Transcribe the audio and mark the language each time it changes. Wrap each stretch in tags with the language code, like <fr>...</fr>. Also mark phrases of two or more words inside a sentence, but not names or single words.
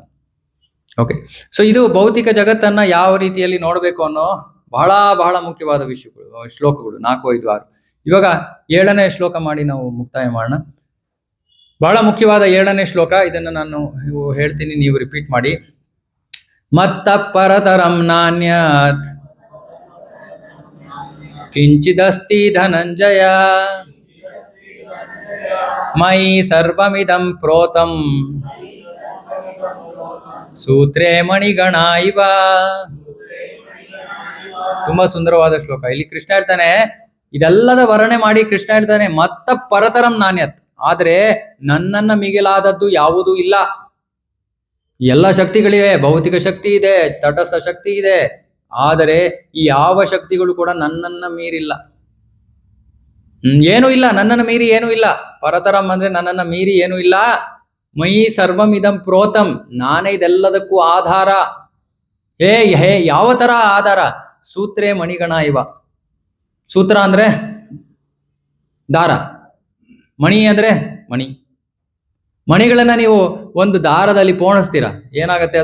<en>okay, so</en> <kn>ಇದು ಭೌತಿಕ ಜಗತ್ತನ್ನ ಯಾವ ರೀತಿಯಲ್ಲಿ ನೋಡಬೇಕು ಅನ್ನೋ ಬಹಳ ಬಹಳ ಮುಖ್ಯವಾದ ವಿಷಯಗಳು, ಶ್ಲೋಕಗಳು 4, 5, 6. ಇವಾಗ 7ನೇ ಶ್ಲೋಕ ಮಾಡಿ ನಾವು ಮುಕ್ತಾಯ ಮಾಡೋಣ. ಬಹಳ ಮುಖ್ಯವಾದ 7ನೇ ಶ್ಲೋಕ. ಇದನ್ನ ನಾನು ಹೇಳ್ತೀನಿ, ನೀವು ರಿಪೀಟ್ ಮಾಡಿ.</kn> <sa>ಮತ್ತ ಪರತರಂ ನಾನ್ಯತ್ ಕಿಂಚಿದಸ್ತಿ ಧನಂಜಯ ಮಯಿ ಸರ್ವಮಿದಂ ಪ್ರೋತಂ ಸೂತ್ರೇ ಮಣಿಗಣ ಇವ.</sa> <kn>ತುಂಬಾ ಸುಂದರವಾದ ಶ್ಲೋಕ. ಇಲ್ಲಿ ಕೃಷ್ಣ ಹೇಳ್ತಾನೆ, ಇದೆಲ್ಲದ ವರ್ಣನೆ ಮಾಡಿ ಕೃಷ್ಣ ಹೇಳ್ತಾನೆ,</kn> <sa>ಮತ್ತ ಪರತರಂ ನಾಣ್ಯತ್,</sa> <kn>ಆದ್ರೆ ನನ್ನನ್ನ ಮಿಗಿಲಾದದ್ದು ಯಾವುದೂ ಇಲ್ಲ. ಎಲ್ಲ ಶಕ್ತಿಗಳಿವೆ, ಭೌತಿಕ ಶಕ್ತಿ ಇದೆ, ತಟಸ್ಥ ಶಕ್ತಿ ಇದೆ, ಆದರೆ ಈ ಯಾವ ಶಕ್ತಿಗಳು ಕೂಡ ನನ್ನನ್ನ ಮೀರಿಲ್ಲ. ಏನೂ ಇಲ್ಲ, ನನ್ನನ್ನು ಮೀರಿ ಏನೂ ಇಲ್ಲ. ಪರತರಂ ಅಂದ್ರೆ ನನ್ನನ್ನ ಮೀರಿ ಏನೂ ಇಲ್ಲ.</kn> <sa>ಮಯಿ ಸರ್ವಂ ಇದಂ ಪ್ರೋತಂ,</sa> <kn>ನಾನೇ ಇದೆಲ್ಲದಕ್ಕೂ ಆಧಾರ. ಹೇ ಯಾವ ತರ ಆಧಾರ?</kn> <sa>ಸೂತ್ರೇ ಮಣಿಗಣ ಇವ.</sa> <kn>ಸೂತ್ರ ಅಂದ್ರೆ ದಾರ, ಮಣಿ ಅಂದ್ರೆ ಮಣಿ. ಮಣಿಗಳನ್ನ ನೀವು ಒಂದು ದಾರದಲ್ಲಿ ಪೋಣಿಸ್ತೀರಾ, ಏನಾಗತ್ತೆ?</kn>